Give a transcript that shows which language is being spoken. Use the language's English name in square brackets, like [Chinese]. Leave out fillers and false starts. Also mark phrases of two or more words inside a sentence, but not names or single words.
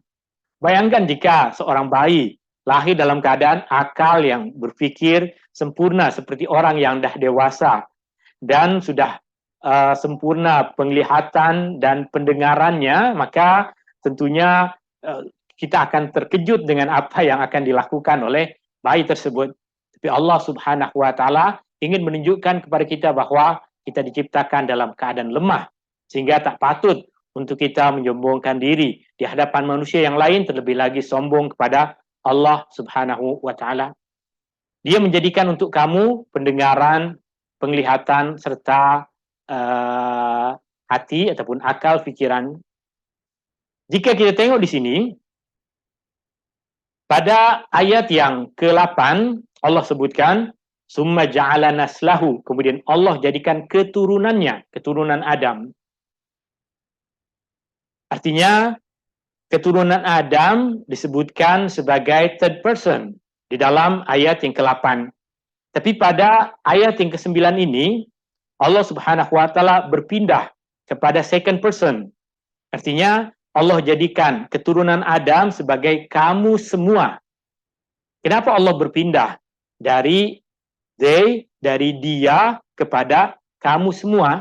[Malay] Bayangkan jika seorang bayi lahir dalam keadaan akal yang berpikir sempurna seperti orang yang dah dewasa dan sudah sempurna penglihatan dan pendengarannya, maka tentunya kita akan terkejut dengan apa yang akan dilakukan oleh bayi tersebut. Tapi Allah [Arabic] سبحانه وتعالى [Malay] ingin menunjukkan kepada kita bahwa kita diciptakan dalam keadaan lemah, sehingga tak patut untuk kita menyombongkan diri di hadapan manusia yang lain, terlebih lagi sombong kepada Allah [Arabic] سبحانه وتعالى. [Malay] Dia menjadikan untuk kamu pendengaran, penglihatan, serta hati ataupun akal fikiran. Jika kita tengok di sini, Pada ayat yang ke-8 Allah sebutkan [Arabic] ثم جعل نسله, [Malay] kemudian Allah jadikan keturunannya, keturunan Adam. Artinya keturunan Adam disebutkan sebagai [English] third person [Malay] di dalam ayat yang ke-8. Tapi pada ayat yang ke-9 ini Allah [Arabic] سبحانه وتعالى [Malay] berpindah kepada [English] second person. [Malay] Artinya Allah jadikan keturunan Adam sebagai kamu semua. Kenapa Allah berpindah dari dari dia kepada kamu semua?